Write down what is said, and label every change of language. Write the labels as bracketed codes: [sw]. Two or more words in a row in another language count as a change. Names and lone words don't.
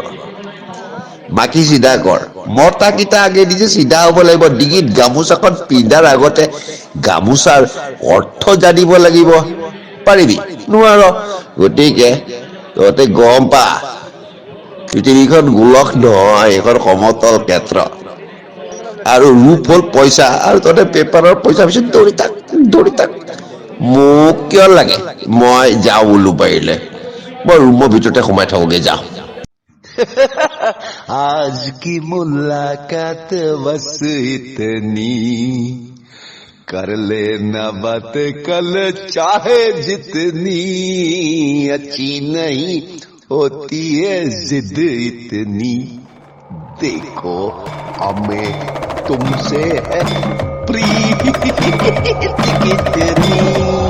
[as] মাইকী চিধা কৰ মতা কেইটা আগে নিজে চিধা হ'ব লাগিব ডিঙিত গামোচাখন পিন্ধাৰ আগতে গামোচাৰ অৰ্থ জানিব লাগিব পাৰিবি নোৱাৰ গতিকে তহঁতে গম পা পৃথিৱীখন গোলক নহয় এইখন সমতল ক্ষেত্ৰ আৰু ৰূপ হ'ল পইচা আৰু তহঁতে পেপাৰৰ পইচা পিছত দৌৰি থাক মোক কিয় লাগে মই যাওঁ বোলো পাৰিলে মই ৰুমৰ ভিতৰতে সোমাই থাকোগে যাওঁ [hi] आज की मुलाकात बस इतनी कर लेना बात कल चाहे जितनी अच्छी नहीं होती है जिद इतनी देखो हमें तुमसे है प्रीत कितनी